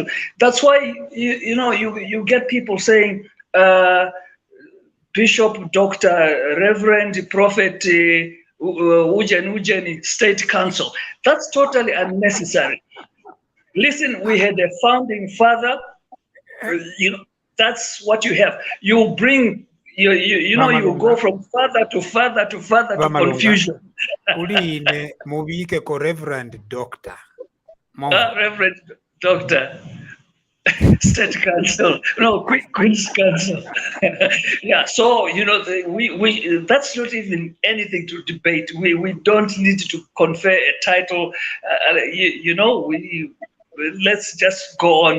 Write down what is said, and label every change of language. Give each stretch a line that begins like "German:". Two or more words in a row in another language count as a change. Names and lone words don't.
English: That's why, you get people saying, Bishop, Doctor, Reverend, Prophet, Ujen, State Council. That's totally unnecessary. Listen, we had a founding father. That's what you have. You bring, you go from father to father to father to confusion.
Bemba: Uline mubike ko
English: Reverend Doctor. Reverend Doctor. State Council, no, Queen's Council. Yeah, so we that's not even anything to debate. We don't need to confer a title. Let's just go on.